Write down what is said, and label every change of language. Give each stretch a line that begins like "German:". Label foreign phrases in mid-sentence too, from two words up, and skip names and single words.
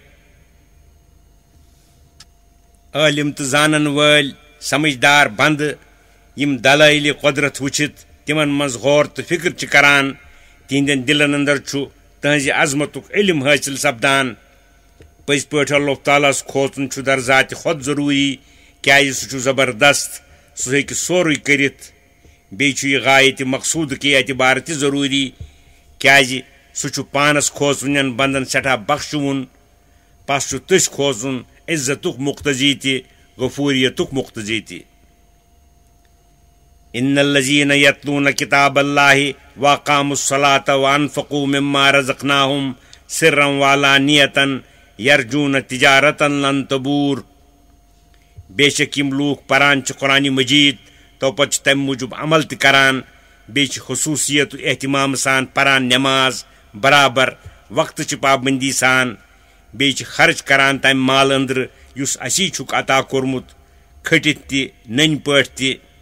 Kashmiri: عٲلِم تہٕ زانن وٲلۍ سمجھدار بنٛدٕ یِم دلٲیلہِ قۄدرت وٕچھِتھ تِمن منٛز غور تہٕ فِکر چھِ کران تِہنٛدٮ۪ن دِلن انٛدر چھُ تٕہنٛزِ عظمتُک علم حٲصِل سپدان پٔزۍ پٲٹھۍ اللہ تعالیٰ ہس کھوژُن چھُ در ذاتہِ خۄد ضروٗری کیازِ سُہ چھُ زبردست سُہ ہیٚکہِ سورُے کٔرِتھ بیٚیہِ چھُ یہِ غایتہِ مقصوٗدٕکہِ اعتبار تہِ ضروٗری کیازِ سُہ چھُ پانس کھوژوٕنٮ۪ن بنٛدن سٮ۪ٹھاہ بخشوُن پس چھُ تٔسۍ کھوژُن عزتُک مُقتضی تہِ غفوٗریتُک مُقتضی تہِ
Arabic: إن الذين يتلون كتاب الله وأقاموا الصلاة وأنفقوا مما رزقناهم سرا وعلانية يرجون تجارة لن
Kashmiri: تبور بے شک یِم لوٗکھ پران چھِ قرآنِ مجیٖد تو پتہٕ چھِ تمہِ موٗجوٗب عمل تہِ کران بیٚیہِ چھِ خصوٗصیت احتمام سان پران نٮ۪ماز برابر وقتہٕ چہِ پابنٛدی سان بیٚیہِ چھِ خرچ کران تمہِ مال أنٛدرٕ یُس اسی چھُکھ عطا کوٚرمُت کھٔٹِتھ تہِ نٔنۍ پٲٹھۍ تہِ